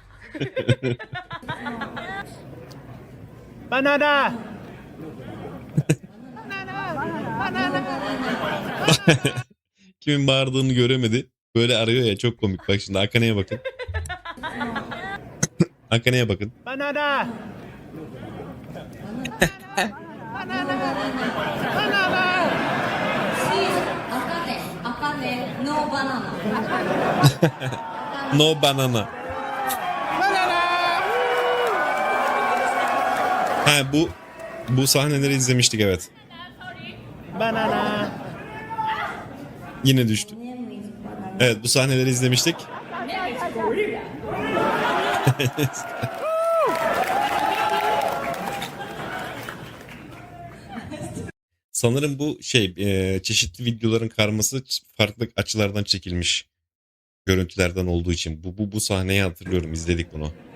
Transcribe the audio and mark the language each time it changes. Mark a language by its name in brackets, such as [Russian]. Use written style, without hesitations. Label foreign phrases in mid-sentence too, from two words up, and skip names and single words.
[Turkish] Banana. Kimin bağırdığını göremedi. Böyle arıyor ya, çok komik. Bak şimdi Akane'ye bakın. Akane'ye bakın. Banana. [English] Akane, no banana. No banana. [Turkish] Ha, bu sahneleri izlemiştik, evet. Banana. Yine düştü. Evet, bu sahneleri izlemiştik. Sanırım bu çeşitli videoların karması farklı açılardan çekilmiş görüntülerden olduğu için bu sahneyi hatırlıyorum, izledik bunu.